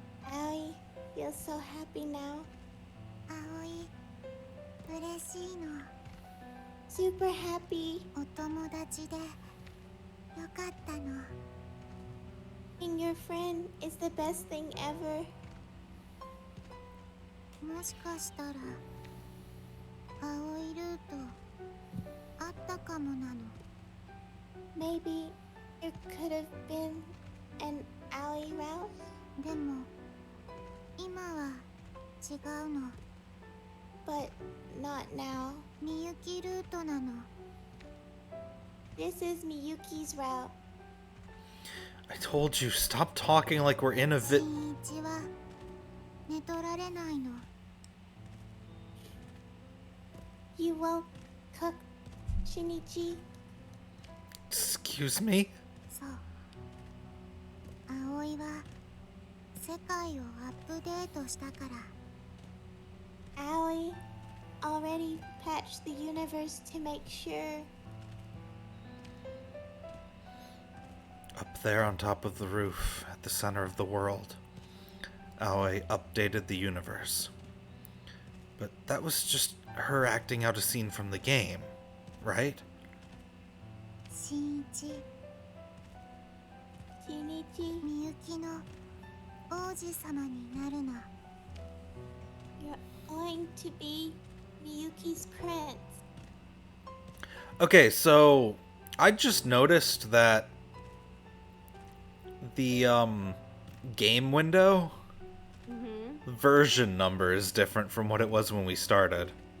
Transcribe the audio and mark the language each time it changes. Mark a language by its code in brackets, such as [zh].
[en] Aoi feels so happy now. [ja] 葵嬉しいの。 [en] Super happy. [ja] お友達でよかったの。 [en] Being your friend is the best thing ever. [ja] もしかしたら青いルートあったかもなの。 [en] Maybe there could have been an Aoi route. [ja] でも今は違うの。 [en] But not now. [ja] みゆきルートなの。 [en] This is Miyuki's route. I told you, stop talking like we're in a [ja] 新一は寝取られないの。 [en] You won't cook, Shinichi. Excuse me? [ja] そう葵は世界をアップデートしたから。 [en] Aoi already patched the universe to make sure. Up there on top of the roof, at the center of the world, Aoi updated the universe. But that was just her acting out a scene from the game, right? [ja] 新一 [en] Shinichi, [ja] みゆきの王子様になるの。 [en] you're going to be Miyuki's prince. Okay, so I just noticed that the game window version number is different from what it was when we started.